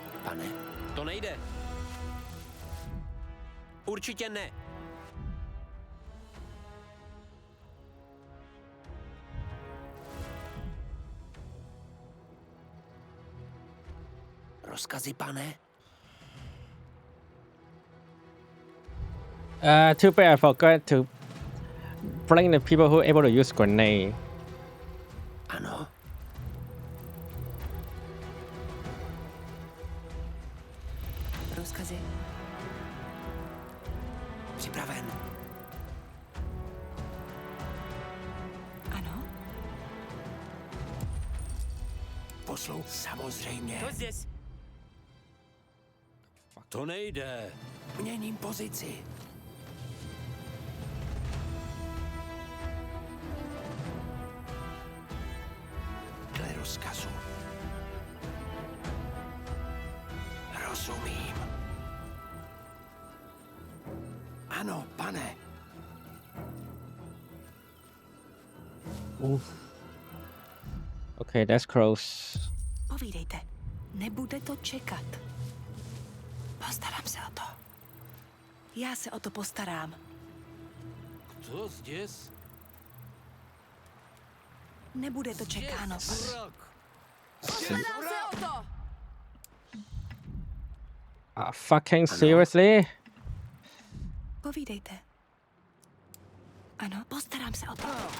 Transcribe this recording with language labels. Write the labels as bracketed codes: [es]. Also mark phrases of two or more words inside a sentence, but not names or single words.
[cs] Pane, to nejde. Určitě ne. Rozkazy, pane? [en] Too bad I forgot to bring the people who are able to use grenade. [cs] Ano. Rozkazy? Připraven. Ano? Poslouch. Samozřejmě. [ru] Кто здесь? [cs] To nejde. Měním pozici. Dle rozkazu. Rozumím. Ano, pane. [en] Okay, that's close. [cs] Povídejte. Nebude to čekat. Postarám se o to. Já se o to postarám. [ru] Кто здесь? [cs] Nebude to čekáno. [ru] Дурак. [cs] Postarám se o to! [en] Fucking seriously? [cs] Povídejte. Ano, postarám se o to.